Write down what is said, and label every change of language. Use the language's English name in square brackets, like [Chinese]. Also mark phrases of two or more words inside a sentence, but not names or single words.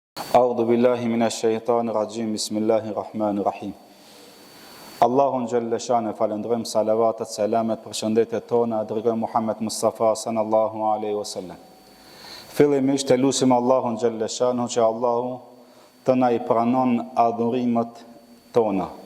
[Arabic] أعوذ بالله من الشيطان الرجيم. بسم الله الرحمن الرحيم. [Albanian] Allahun [Arabic] جل شأنه [Albanian] falendrojm, salavatet, selamet, përshëndetjet tona dërgoj Muhammed Mustafa [Arabic] صلى الله عليه وسلم. [Albanian] Fillimisht e lutim Allahun [Arabic] جل شأنه [Albanian] që Allahu të na I pranon adhurimet tona.